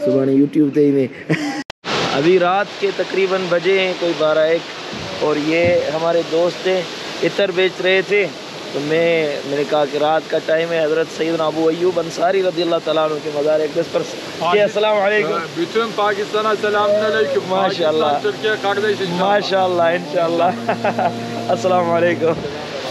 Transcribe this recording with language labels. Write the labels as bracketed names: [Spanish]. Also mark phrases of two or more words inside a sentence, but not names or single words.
[Urdu] صبح یوٹیوب تے ہی میں. ابھی رات کے تقریباً بجے ہیں کوئی 12-1، اور یہ ہمارے دوست ہیں عطر بیچ رہے تھے. تو میں نے کہا کہ رات کا ٹائم ہے، حضرت سیدنا ابو ایوب انصاری [Arabic] رضی اللہ تعالیٰ عنہ [Urdu] کے مزار اقدس پر. [Arabic] السلام علیکم. [Turkish] bütün Pakistan'a selamünaleyküm. Maşallah. Türkiye kardeşiz. Maşallah inşallah. [Arabic] السلام عليكم.